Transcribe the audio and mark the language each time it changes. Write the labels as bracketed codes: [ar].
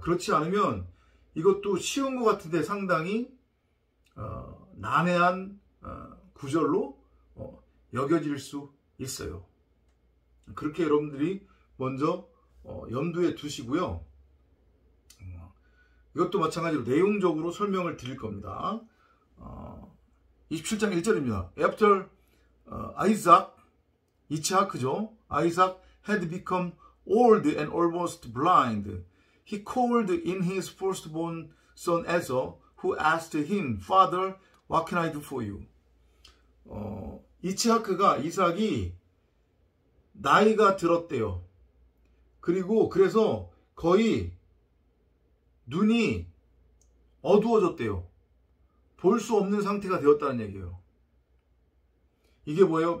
[ko] 그렇지 않으면 이것도 쉬운 것 같은데 상당히 난해한 구절로 여겨질 수 있어요. 그렇게 여러분들이 먼저 염두에 두시고요. 이것도 마찬가지로 내용적으로 설명을 드릴 겁니다. 27장 1절입니다. [en] After Isaac, [ko] 이츠하크죠. [en] Isaac had become old and almost blind. He called in his firstborn son Esau, who asked him, Father, what can I do for you? [ko] 이삭이 나이가 들었대요. 그래서 거의 눈이 어두워졌대요. 볼 수 없는 상태가 되었다는 얘기예요. 이게 뭐예요?